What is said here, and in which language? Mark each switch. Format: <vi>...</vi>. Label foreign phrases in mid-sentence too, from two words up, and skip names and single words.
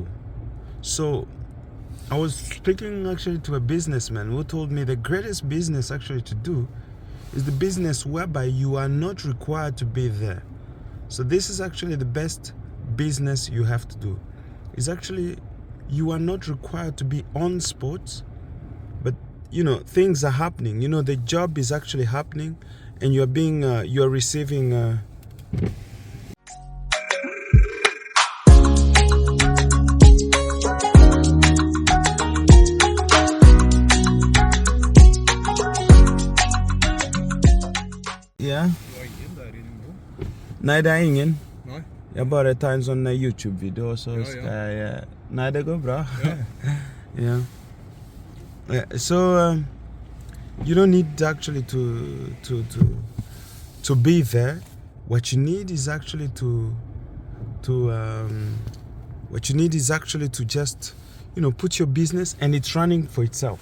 <en>So I was speaking actually to a businessman who told me the greatest business actually to do is the business whereby you are not required to be there. So this is actually the best business you have to do. It's actually, you are not required to be on spot, but things are happening. The job is actually happening, and you're receiving Ja.</en> <no>Du har ingen der inne nå? Nei, det er ingen. Nei? Jeg bare tar en sånn YouTube-video, og så Ja. skal jeg Nei, det går bra. Ja.</no> <en>Yeah. So you don't need actually to be there. What you need is actually to just put your business, and it's running for itself.</en>